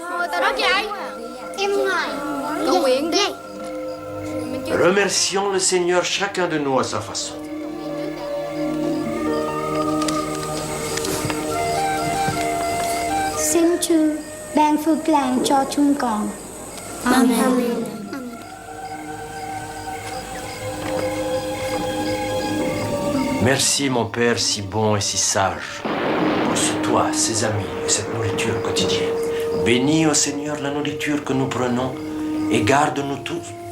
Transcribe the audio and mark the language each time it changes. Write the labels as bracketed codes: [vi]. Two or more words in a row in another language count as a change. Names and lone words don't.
[vi] Ok. Em ngại. Cầu nguyện đi. [fr] Remercions le Seigneur chacun de nous à sa façon. [vi] Xin Chúa ban phước lành cho chúng con. Amen. [fr] Merci mon Père si bon et si sage pour ce toit, ces amis et cette nourriture quotidienne. Bénis au Seigneur la nourriture que nous prenons et garde-nous tous.